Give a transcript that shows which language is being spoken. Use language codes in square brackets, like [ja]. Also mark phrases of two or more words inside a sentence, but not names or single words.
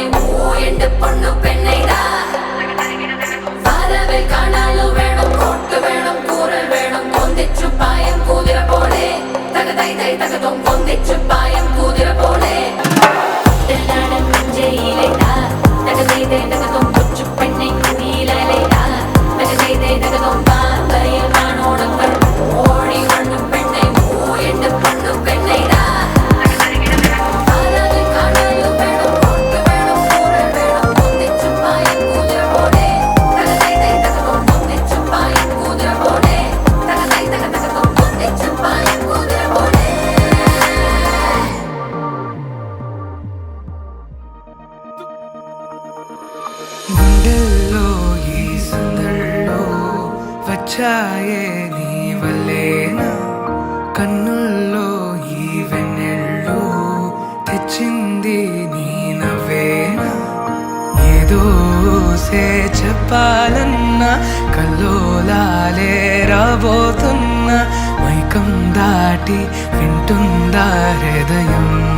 [ml] ഓയണ്ട് പൊണ്ണു പെണ്ണൈതാ വരവിൽ കാണാലു വേണം കോട്ട് വേണം കൂറൽ വേണം കൊന്തിച്ചു പായം കുതിര പോലെ തകതൈതേ തകദം കൊന്തിച്ചു പായം കുതിര പോലെ തെല്ലാടൻ നെഞ്ചയിലേതാ തകതൈതേ തകദം കൊച്ചു പെണ്ണെ നീലലേതാ തകതൈതേ തകദം പാമ്പയിൽ പാണോളങ്ങൾ ഓടി വണ്ണു പെണ്ണെ ഓയണ്ട് പൊണ്ണു പെണ്ണൈതാ വരവിൽ കാണാലു വേണം കോട്ട് വേണം കൂറൽ വേണം കൊന്തിച്ചു പായം കുതിര പോലെ തകതൈതേ തകദം കൊന്തിച്ചു പായം കുതിര പോലെ തകതൈതേ തകദം കൊന്തിച്ചു പായം കുതിര പോലെ [te] గుండెల్లో ఈ సందళ్ళో వచ్చాయే నీ వల్లేనా కన్నుల్లో ఈ వెన్నెళ్ళు తెచ్చింది నీ నవ్వేనా ఏదో సే చెప్పాలన్నా కల్లోలాలే రాబోతున్నా మైకం దాటి వింటుందా హృదయం